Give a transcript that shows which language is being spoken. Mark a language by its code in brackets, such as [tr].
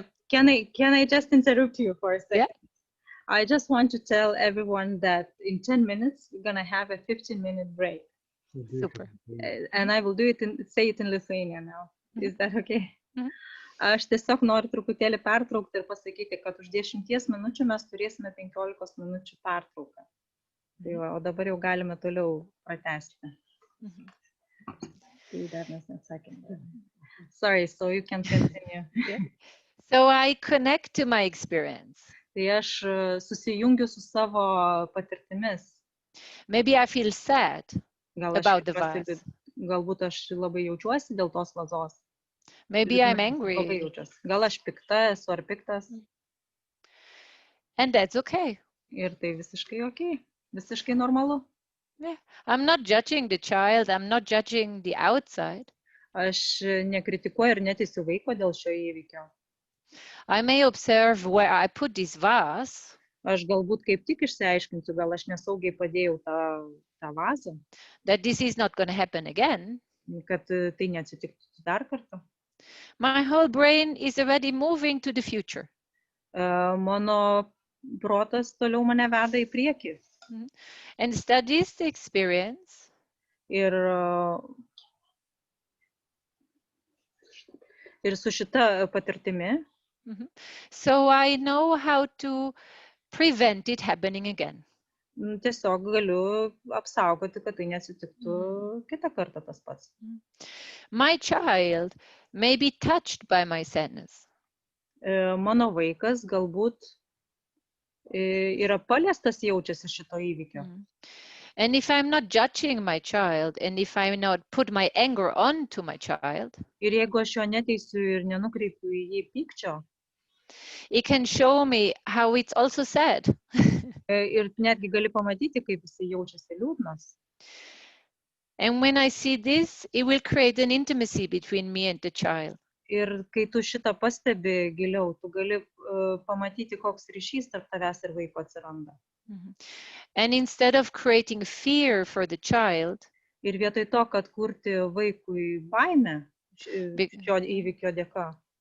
[en] Can I just interrupt you for a second? Yeah. I just want to tell everyone that in 10 minutes, we're going to have a 15-minute break. Super. And I will say it in Lithuania now. Is that okay? [lt] Aš tiesiog noriu truputėlį pertraukti ir pasakyti, kad už 10 minučių mes turėsime 15 minučių pertrauką. Tai va, o dabar jau galime toliau pratęsti. Tai dar mes nesakėme. [en] Sorry, so you can continue. Yeah. So I connect to my experience. [lt] Tai aš susijungiu su savo patirtimis. [en] Maybe I feel sad about the [lt] jaučiuosi, [en] vase. [lt] galbūt aš labai jaučiuosi dėl tos vazos. [en] Maybe I'm [lt] Labai [en] angry. [lt] jaučiuosi. Gal aš pikta esu ar piktas. [en] And that's okay. [lt] Ir tai visiškai okay. Visiškai normalu. [en] Yeah. I'm not judging the child. I'm not judging the outside. [lt] Aš nekritikuoju ir neteisiu vaiko dėl šio įvykio. [en] I may observe where I put this vase. [lt] Aš galbūt kaip tik išsiaiškinsiu, gal aš nesaugiai padėjau tą vazą, [en] That this is not going to happen again. [lt] kad tai neatsitiktų dar kartą. [en] My whole brain is already moving to the future. [lt] Mano protas toliau mane veda į priekį. [en] And studies the experience. [lt] Ir su šita patirtimi. [en] So I know how to prevent it happening again. [lt] Tiesiog galiu apsaugoti, kad tai neatsitiktų kitą kartą tas pats. [en] My child may be touched by my sadness. [lt] Mano vaikas galbūt yra paliestas jaučiasi šito įvykio. [en] And if I'm not judging my child, and if I not put my anger on to my child, [lt] Ir jeigu aš jo neteisiu ir nenukreipiu į jį pykčio, [en] it can show me how it's also sad. [lt] ir netgi gali pamatyti, kaip jisai jaučiasi liūdnas. [en] And when I see this, it will create an intimacy between me and the child. [lt] Ir kai tu šitą pastebi giliau, tu gali pamatyti, koks ryšys tarp tavęs ir vaiko atsiranda. [en] And instead of creating fear for the child, [lt] Ir vietoj to, kad kurti vaikui baimę šio įvykio dėka,